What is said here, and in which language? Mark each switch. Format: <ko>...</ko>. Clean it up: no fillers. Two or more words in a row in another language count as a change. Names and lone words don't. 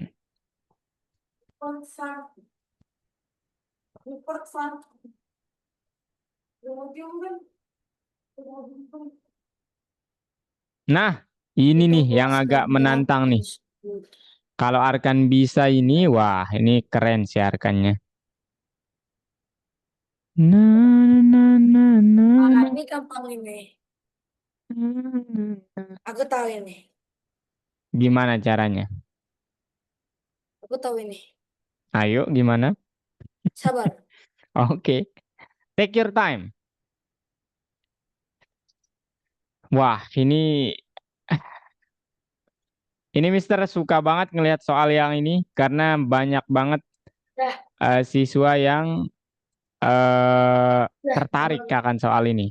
<id>Konsan. Import fan. Kemudian kan. Nah, ini Itu nih yang luas agak dan menantang nih. tersebut. Kalau Arkan bisa ini, wah ini keren sih Arkannya. Na, na, na, na, Ah, na, ini gampang ini. na. Aku tahu ini. Gimana caranya? Aku tahu ini. Ayo, gimana? Sabar. Oke,</id> <en>take your time.</en> <id>Wah, ini Mister suka banget ngelihat soal yang ini karena banyak banget Dah, siswa yang dah, tertarik akan soal ini.</id>